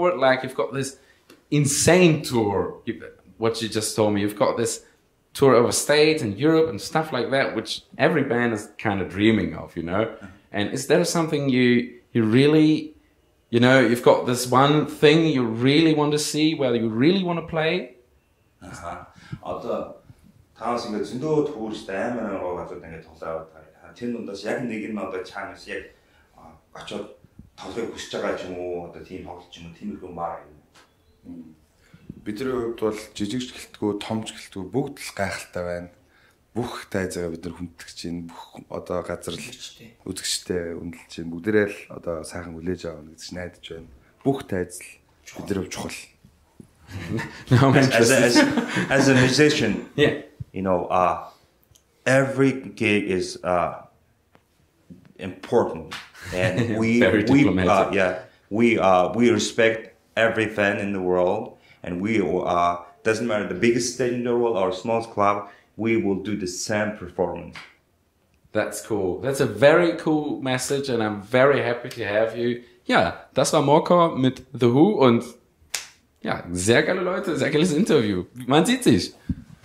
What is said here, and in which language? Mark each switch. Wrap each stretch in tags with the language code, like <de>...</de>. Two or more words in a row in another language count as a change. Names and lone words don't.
<en>Like you've got this insane tour, what you just told me, you've got this tour overseas in Europe and stuff like that, which every band is kind of dreaming of, you know. And is there something you really, you know, you've got this one thing you really want to see, where you really want to play?</en> <mn>Одоо таанаас ингээд зөндөө туурстай амар газар ингээд тоглоод тэр дундаас яг нэг нь одоо чанаас яг очоод тоглохыг хүсэж байгаа ч юм уу одоо тийм тоглолт ч юм уу тиймэрхүү маа юм. Бидний хувьд бол жижигч гэлтгүү, томч гэлтгүү бүгд л гайхалтай байна. Бүх тайзгаа бид нар хүндэж чинь бүх одоо газар л үзэгчтэй үнэлж чинь бүгдээрээ л одоо сайхан хүлээж авах гэж найдаж байна. Бүх тайз л бидний хувьд чухал.</mn> <en>As a musician, Yeah. you know, every gig is important, and Very diplomatic. we respect every fan in the world, and we doesn't matter the biggest stage in the world or smallest club, we will do the same performance. That's cool. That's a very cool message, and I'm very happy to have you.</en> <de>Ja, das war Morkor mit The Who und ja, sehr geile Leute, sehr geiles Interview. Man sieht sich.</de>